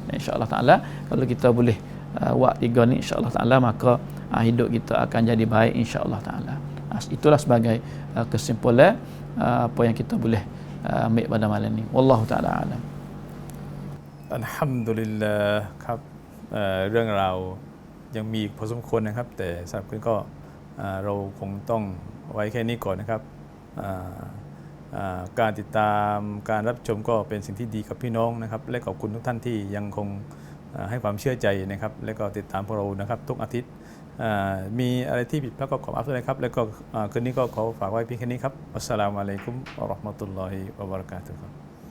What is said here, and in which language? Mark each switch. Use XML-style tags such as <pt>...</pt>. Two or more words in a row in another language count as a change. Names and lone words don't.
<ar>إن شاء الله تعالى</ar> <ms>kalau kita boleh buat 3 ni</ms> <ar>إن شاء الله تعالى</ar> <ms>maka hidup kita akan jadi baik</ms> <ar>إن شاء الله تعالى.</ar> <ms>Itulah sebagai kesimpulan apa yang kita boleh ambil pada malam ni.</ms> <ar>والله تعالى أعلم.</ar> <th>Alhamdulillah ครับเรื่องราวยังมีพอสมควรนะครับแต่สำหรับคุณก็เราคงต้องไว้แค่นี้ก่อนนะครับการติดตามการรับชมก็เป็นสิ่งที่ดีกับพี่น้องนะครับและขอบคุณทุกท่านที่ยังคงให้ความเชื่อใจนะครับและก็ติดตามพวกเรานะครับทุกอาทิตย์มีอะไรที่ผิดพลาดก็ขออภัยนะครับแล้วก็คืนนี้ก็ขอฝากไว้เพียงแค่นี้ครับ</th> <ar>السلام عليكم ورحمة الله وبركاته</ar>